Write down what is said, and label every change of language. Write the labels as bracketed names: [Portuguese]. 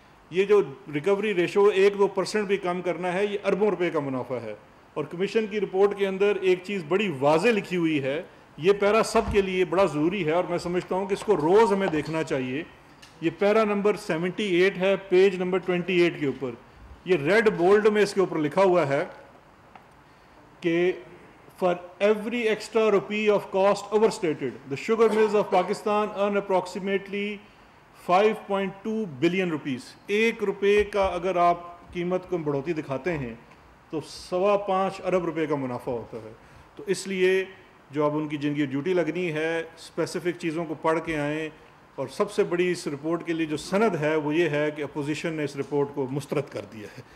[Urdu] یہ جو recovery ratio 1-2% بھی کم کرنا ہے، یہ اربوں روپے کا منافع ہے. اور کمیشن کی رپورٹ کے اندر ایک چیز بڑی واضح لکھی ہوئی ہے، یہ پیرا سب کے لیے بڑا ضروری ہے اور میں سمجھتا ہوں کہ اس کو روز ہمیں دیکھنا چاہیے. یہ پیرا نمبر 78 ہے، پیج نمبر 28 کے اوپر. یہ ریڈ بولڈ میں اس کے اوپر لکھا ہوا ہے کہ [English] for every extra rupee of cost overstated, the sugar mills of Pakistan earn approximately 5.2 billion rupees. [Urdu] 1 روپے کا اگر آپ قیمت کو بڑھوتی دکھاتے ہیں تو 5.25 ارب روپے کا منافع ہوتا ہے. تو اس لیے جو اب ان کی جن کی ڈیوٹی لگنی ہے اسپیسیفک چیزوں کو پڑھ کے آئیں. اور سب سے بڑی اس رپورٹ کے لیے جو سند ہے وہ یہ ہے کہ اپوزیشن نے اس رپورٹ کو مسترد کر دیا ہے.